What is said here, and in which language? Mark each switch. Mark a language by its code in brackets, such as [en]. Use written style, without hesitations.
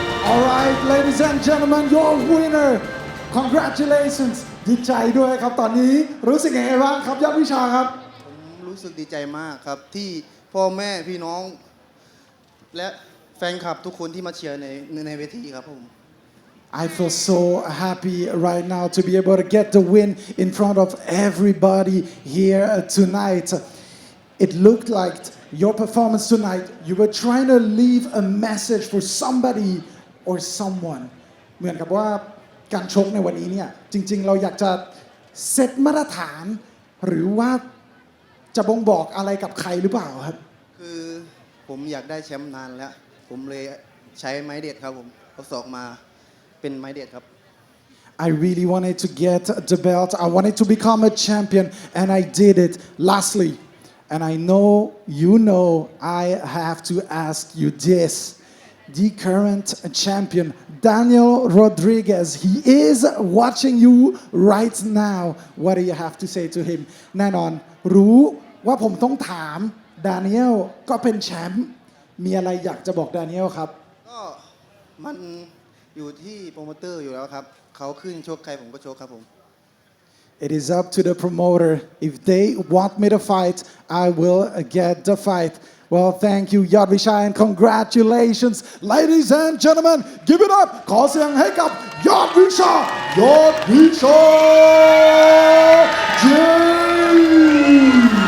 [en] All right, ladies and gentlemen, your winner. Congratulations. [th] ดีใจด้วยครับตอนนี้รู้สึกยังไงบ้างครับยอดวิชาครับ ผมรู้สึกดีใจมากครับที่พ่อแม่พี่น้องและแฟนคลับทุกคนที่มาเชียร์ในเวทีครับผม [en] I feel so happy right now to be able to get the win in front of everybody here tonight. It looked like your performance tonight, you were trying to leave a message for somebody or someone. [th] เหมือนกับว่าการชกในวันนี้เนี่ยจริงๆเราอยากจะเซตมาตรฐานหรือว่าจะบ่งบอกอะไรกับใครหรือเปล่าครับ คือผมอยากได้แชมป์นานแล้วผมเลยใช้ไม้เด็ดครับผมเอาศอกมาเป็นไม้เด็ดครับ [en] I really wanted to get the belt. I wanted to become a champion and I did it. Lastly, and I know you know I have to ask you this. The current champion, Daniel Rodriguez, he is watching you right now. What do you have to say to him? [th] แน่นอนรู้ว่าผมต้องถามดานิเอลก็เป็นแชมป์มีอะไรอยากจะบอกดานิเอลครับ ก็มันอยู่ที่โปรโมเตอร์อยู่แล้วครับเขาขึ้นชกใครผมก็ชกครับผม [en] It is up to the promoter. If they want me to fight, I will get the fight. Well, thank you, Yodwicha, and congratulations. Ladies and gentlemen, give it up. [th] ขอเสียงให้กับ Yodwicha James.